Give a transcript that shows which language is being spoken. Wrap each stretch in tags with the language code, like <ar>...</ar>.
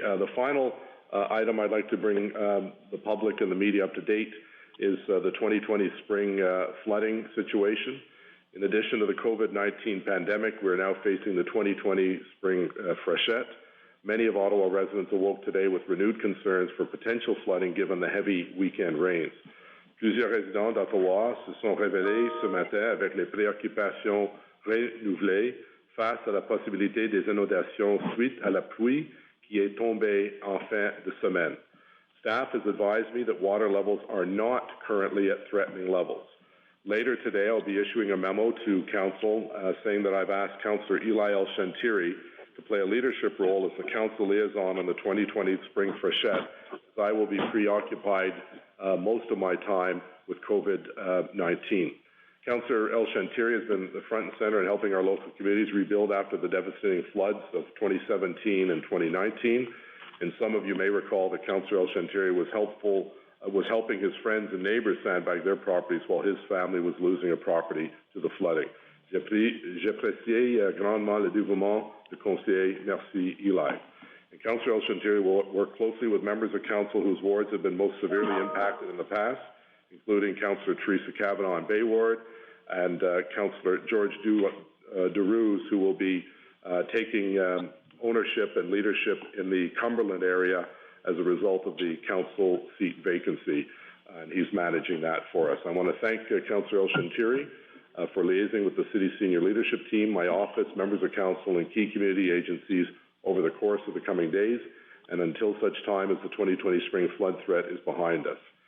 <en>The final item I'd like to bring the public and the media up to date is the 2020 spring flooding situation. In addition to the COVID-19 pandemic, we're now facing the 2020 spring freshet. Many of Ottawa residents awoke today with renewed concerns for potential flooding given the heavy weekend rains.</en> <fr>Plusieurs résidents d'Ottawa se sont réveillés ce matin avec les préoccupations renouvelées face à la possibilité des inondations suite à la pluie qui est tombée en fin de semaine.</fr> <en>Staff has advised me that water levels are not currently at threatening levels. Later today, I'll be issuing a memo to Council saying that I've asked Councillor Eli El-Shantiri to play a leadership role as the Council liaison on the 2020 Spring Freshet, as I will be preoccupied most of my time with COVID-19. Councillor El-Shantiri has been the front and center in helping our local communities rebuild after the devastating floods of 2017 and 2019. And some of you may recall that Councillor El-Shantiri was helping his friends and neighbors sandbag their properties while his family was losing a property to the flooding.</en> <fr>J'apprécie grandement le dévouement du conseiller. Merci, Eli.</fr> <en>And Councillor El-Shantiri will work closely with members of Council whose wards have been most severely impacted in the past, including Councillor Teresa Cavanaugh in Bay Ward and Councillor George DeRuse, who will be taking ownership and leadership in the Cumberland area as a result of the council seat vacancy, and he's managing that for us. I want to thank Councillor El-Shantiri for liaising with the City Senior Leadership Team, my office, members of Council, and key community agencies over the course of the coming days, and until such time as the 2020 spring flood threat is behind us.</en>